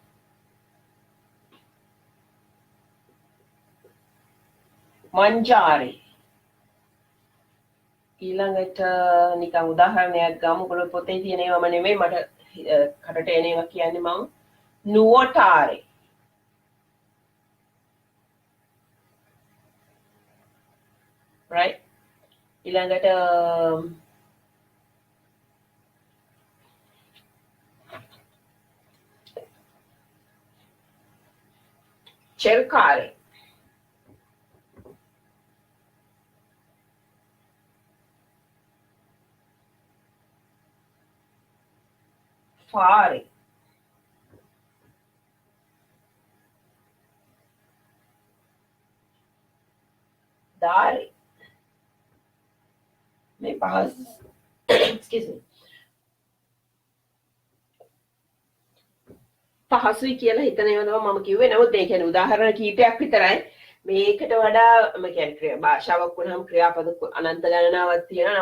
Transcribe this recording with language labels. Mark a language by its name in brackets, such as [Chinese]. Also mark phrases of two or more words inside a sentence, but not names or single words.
[Sinhala] මංජාරේ ඊළඟට නිකන් උදාහරණයක් ගමු ඔයගොල්ලෝ පොතේ තියෙන ඒවාම නෙමෙයි මට කටට එන ඒවා කියන්නේ මම nuotare right ඊළඟට [Italian] cercare fare [Sinhala] dare මේ පහස් [English] excuse me [Sinhala] පහසුයි කියලා හිතන ඒවා තමයි මම කිව්වේ. නමුත් ඒ කියන්නේ උදාහරණ කීපයක් විතරයි. මේකට වඩා මම කියන්නේ භාෂාවක් වුණාම ක්‍රියාපද අනන්ත ගණනාවක් තියෙනවා.